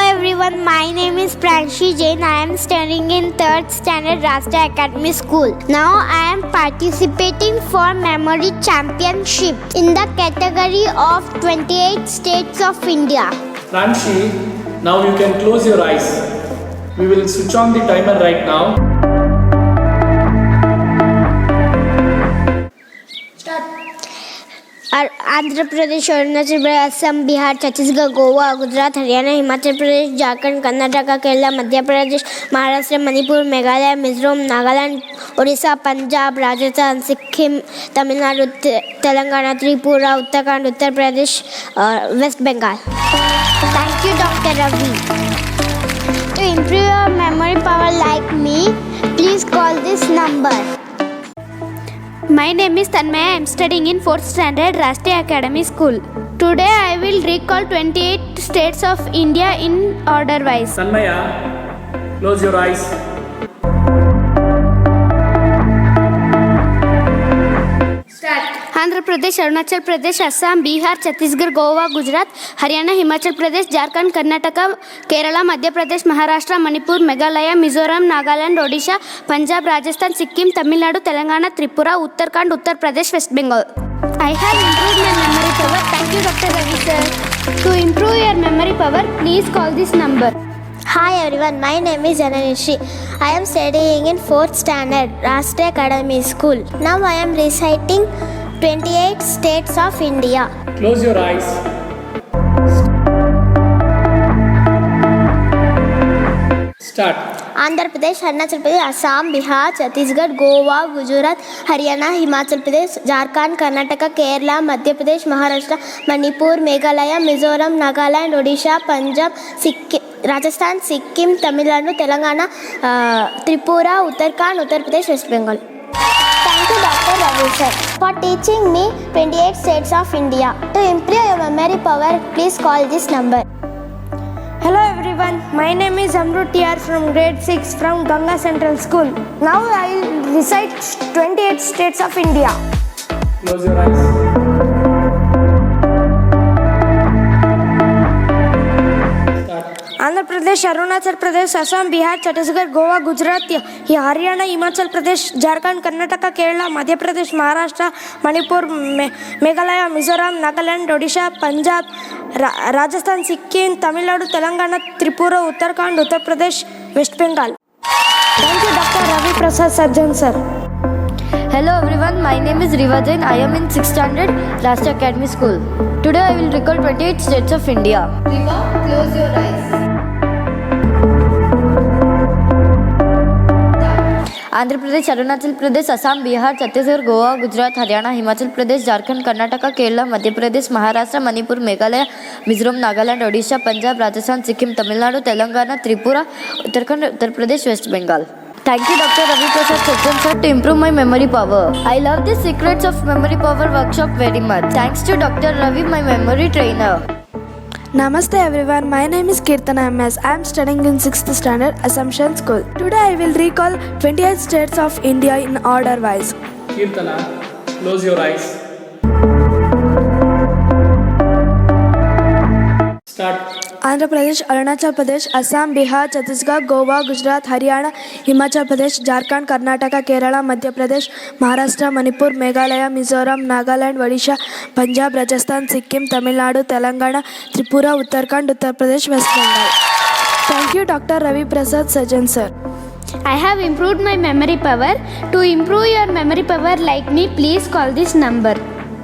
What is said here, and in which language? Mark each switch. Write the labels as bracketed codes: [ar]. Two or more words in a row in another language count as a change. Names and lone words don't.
[en] everyone, my name is Pranshi Jain. I am studying in 3rd standard Rashtra Academy School. Now I am participating for Memory Championship in the category of 28 states of India. Pranshi, now you can close your eyes. We will switch on the timer right now. आंध्र प्रदेश, अरुणाचल प्रदेश, असम, बिहार, छत्तीसगढ़, गोवा, गुजरात, हरियाणा, हिमाचल प्रदेश, झारखंड, कर्नाटक, केरला, मध्य प्रदेश, महाराष्ट्र, मणिपुर, मेघालय, मिजोरम, नागालैंड, उड़ीसा, पंजाब, राजस्थान, सिक्किम, तमिलनाडु, तेलंगाना, त्रिपुरा, उत्तराखंड, उत्तर प्रदेश, वेस्ट बंगाल. Thank you, Dr. Ravi. To improve your memory power like me, please call this number. My name is Tanmaya. I am studying in 4th standard Rashtra Academy School. Today I will recall 28 states of India in order wise. Tanmaya, close your eyes. Andhra Pradesh, Arunachal Pradesh, Assam, Bihar, Chhattisgarh, Goa, Gujarat, Haryana, Himachal Pradesh, Jharkhand, Karnataka, Kerala, Madhya Pradesh, Maharashtra, Manipur, Meghalaya, Mizoram, Nagaland, Odisha, Punjab, Rajasthan, Sikkim, Tamil Nadu, Telangana, Tripura, Uttarakhand, Uttar Pradesh, West Bengal. I have improved my memory power. Thank you, Dr. Ravi sir. To improve your memory power, please call this number. Hi everyone, my name is Jananishi. I am studying in 4th standard Rashtra Academy School. Now I am reciting 28 states of India. Close your eyes. Start. Andhra Pradesh, Arunachal Pradesh, Assam, Bihar, Chhattisgarh, Goa, Gujarat, Haryana, Himachal Pradesh, Jharkhand, Karnataka, Kerala, Madhya Pradesh, Maharashtra, Manipur, Meghalaya, Mizoram, Nagaland, Odisha, Punjab, Rajasthan, Sikkim, Tamil Nadu, Telangana, Tripura, Uttarakhand, Uttar Pradesh, West Bengal. Thank you, Dr. Ravi sir, for teaching me 28 states of India. To improve your memory power, please call this number. Hello everyone, my name is Amrut TR from grade 6 from Ganga Central School. Now I will recite 28 states of India. Close your eyes. Andhra Pradesh, Arunachal Pradesh, Assam, Bihar, Chhattisgarh, Goa, Gujarat, Haryana, Himachal Pradesh, Jharkhand, Karnataka, Kerala, Madhya Pradesh, Maharashtra, Manipur, Meghalaya, Mizoram, Nagaland, Odisha, Punjab, Rajasthan, Sikkim, Tamil Nadu, Telangana, Tripura, Uttarakhand, Uttar Pradesh, West Bengal. Thank you, Dr. Raviprasad Sajjan sir. Hello everyone, my name is Riva Jain. I am in 6th standard Rashtra Academy School. Today I will recall 28 states of India. Riva, close your eyes. Andhra Pradesh, Arunachal Pradesh, Assam, Bihar, Chhattisgarh, Goa, Gujarat, Haryana, Himachal Pradesh, Jharkhand, Karnataka, Kerala, Madhya Pradesh, Maharashtra, Manipur, Meghalaya, Mizoram, Nagaland, Odisha, Punjab, Rajasthan, Sikkim, Tamil Nadu, Telangana, Tripura, Uttarakhand, Uttar Pradesh, West Bengal. Thank you, Dr. Raviprasad Sajjan sir, to improve my memory power. I love the Secrets of Memory Power workshop very much. Thanks to Dr. Ravi, my memory trainer. Namaste everyone, my name is Kirtana MS. I am studying in 6th standard Assumption School. Today I will recall 28 states of India in order wise. Kirtana, close your eyes. Start. Andhra Pradesh, Arunachal Pradesh, Assam, Bihar, Chhattisgarh, Goa, Gujarat, Haryana, Himachal Pradesh, Jharkhand, Karnataka, Kerala, Madhya Pradesh, Maharashtra, Manipur, Meghalaya, Mizoram, Nagaland, Odisha, Punjab, Rajasthan, Sikkim, Tamil Nadu, Telangana, Tripura, Uttarakhand, Uttar Pradesh, West Bengal. Thank you, Dr. Raviprasad Sajjan sir. I have improved my memory power. To improve your memory power like me, please call this number.